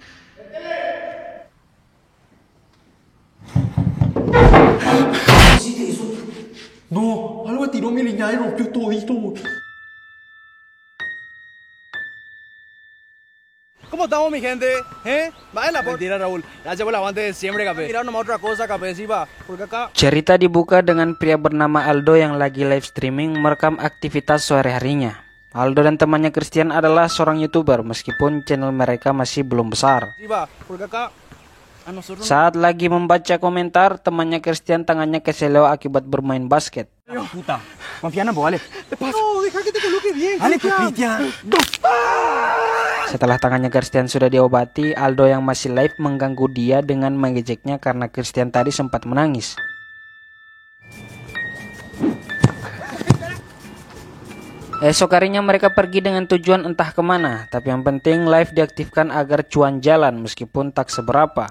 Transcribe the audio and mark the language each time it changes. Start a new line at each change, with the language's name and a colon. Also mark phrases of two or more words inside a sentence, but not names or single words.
Spanish: No, algo tiró mi liñada y rompió todito. ¿Cómo estamos, mi gente? Baila, mentira, Raúl. Gracias por el aguante de siempre, Capé. Mira nomás otra cosa, Capé, sí, va. Porque acá...
Indonesian: Cerita dibuka dengan pria bernama Aldo yang lagi
English: live streaming
Indonesian: merekam aktivitas sehari-harinya. Aldo dan temannya Christian adalah seorang YouTuber meskipun channel mereka masih belum besar.
Spanish: Sí, va. Porque acá...
Indonesian: Saat lagi membaca komentar, temannya Christian tangannya keseleo akibat bermain basket.
Spanish: Puta, confía en vos, vale. No, deja que te coloque bien. Dale, Cristian.
Indonesian: Setelah tangannya Christian sudah diobati, Aldo yang masih live mengganggu dia dengan mengejeknya karena Christian tadi sempat menangis. Esok harinya mereka pergi dengan tujuan entah kemana, tapi yang penting live diaktifkan agar cuan jalan meskipun tak seberapa.